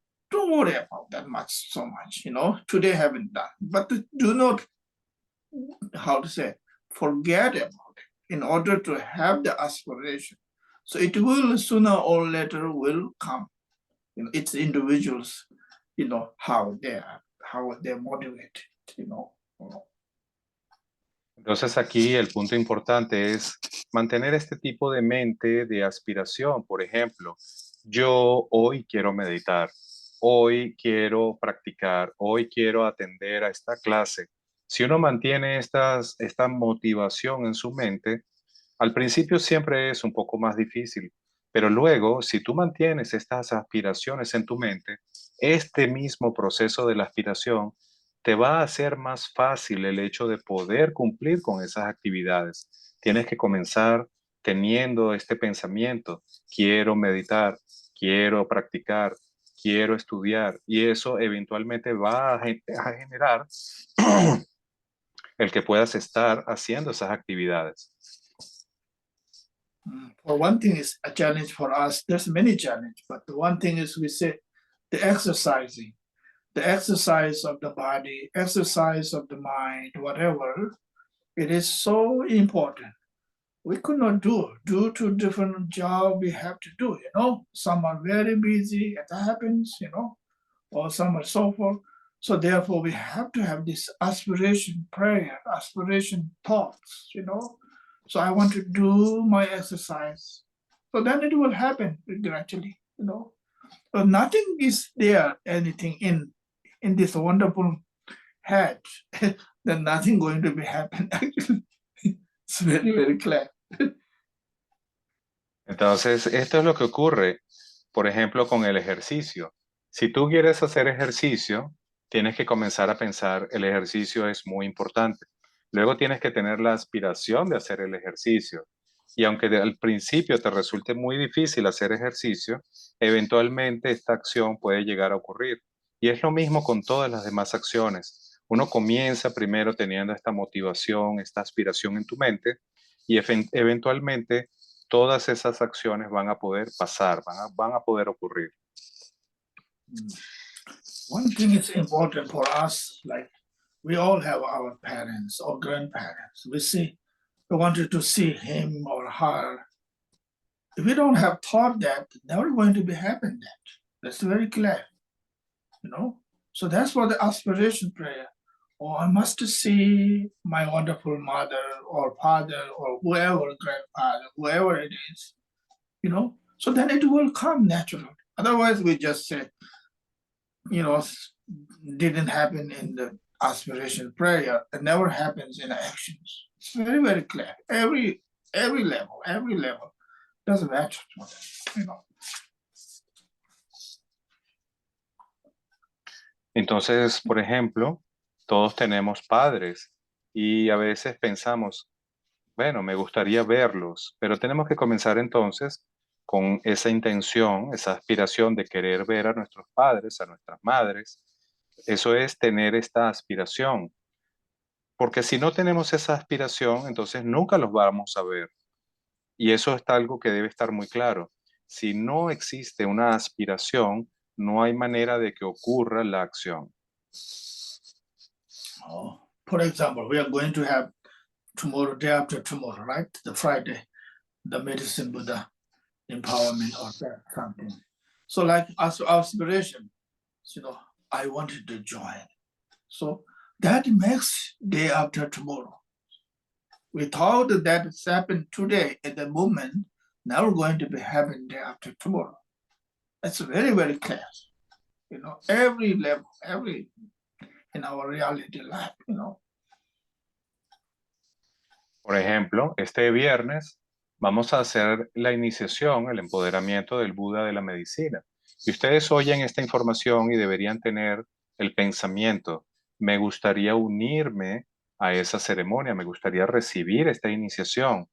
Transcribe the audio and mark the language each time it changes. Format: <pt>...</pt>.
<en>Don't worry about that so much, today haven't done, but do not, forget about it in order to have the aspiration. So it will sooner or later will come. It's individuals, how they're motivated,</en> <es>Entonces aquí el punto importante es mantener este tipo de mente de aspiración. Por ejemplo, yo hoy quiero meditar, hoy quiero practicar, hoy quiero atender a esta clase. Si uno mantiene esta motivación en su mente, al principio siempre es un poco más difícil, pero luego, si tú mantienes estas aspiraciones en tu mente, este mismo proceso de la aspiración te va a hacer más fácil el hecho de poder cumplir con esas actividades. Tienes que comenzar teniendo este pensamiento: quiero meditar, quiero practicar, quiero estudiar, y eso eventualmente va a generar el que puedas estar haciendo esas actividades.</es> <en>For one thing is a challenge for us. There's many challenges, but the one thing is we say the exercising, the exercise of the body, exercise of the mind, whatever, it is so important. We could not do due to different job we have to do, you know. Some are very busy, it happens, you know, or some are so forth. So therefore we have to have this aspiration prayer, aspiration thoughts, you know. So I want to do my exercise. So then it will happen gradually, you know. So nothing is there, anything in this wonderful head, then nothing going to be happen actually. It's very, very clear.</en> <es>Entonces, esto es lo que ocurre, por ejemplo, con el ejercicio. Si tú quieres hacer ejercicio, tienes que comenzar a pensar, el ejercicio es muy importante. Luego tienes que tener la aspiración de hacer el ejercicio. Y aunque al principio te resulte muy difícil hacer ejercicio, eventualmente esta acción puede llegar a ocurrir. Y es lo mismo con todas las demás acciones. Uno comienza primero teniendo esta motivación, esta aspiración en tu mente, y eventualmente todas esas acciones van a poder pasar, van a poder ocurrir.</es> <en>One thing is important for us, like we all have our parents or grandparents. We wanted to see him or her. If we don't have thought that, never going to be happen that. That's very clear, you know. So that's for the aspiration prayer. Oh, I must see my wonderful mother or father or whoever, grandfather, whoever it is, you know. So then it will come naturally. Otherwise, we just say, you know, didn't happen in the aspiration prayer. It never happens in actions. It's very, very clear. Every level doesn't matter, you know.</en> <es>Entonces, por ejemplo, todos tenemos padres y a veces pensamos, bueno, me gustaría verlos, pero tenemos que comenzar entonces con esa intención, esa aspiración de querer ver a nuestros padres, a nuestras madres. Eso es tener esta aspiración, porque si no tenemos esa aspiración, entonces nunca los vamos a ver. Y eso es algo que debe estar muy claro. Si no existe una aspiración, no hay manera de que ocurra la acción.</es> <en>Oh, for example, we are going to have tomorrow, day after tomorrow, right? The Friday, the medicine Buddha empowerment or that something. So like as aspiration, you know, I wanted to join. So that makes day after tomorrow. We thought that it's happened today at the moment, now we're going to be happening day after tomorrow. That's very, very clear. You know, every level, every in our reality life, you know.</en> <es>Por ejemplo, este viernes vamos a hacer la iniciación, el empoderamiento del Buda de la medicina. Y ustedes oyen esta información y deberían tener el pensamiento, me gustaría unirme a esa ceremonia, me gustaría recibir esta iniciación.</es>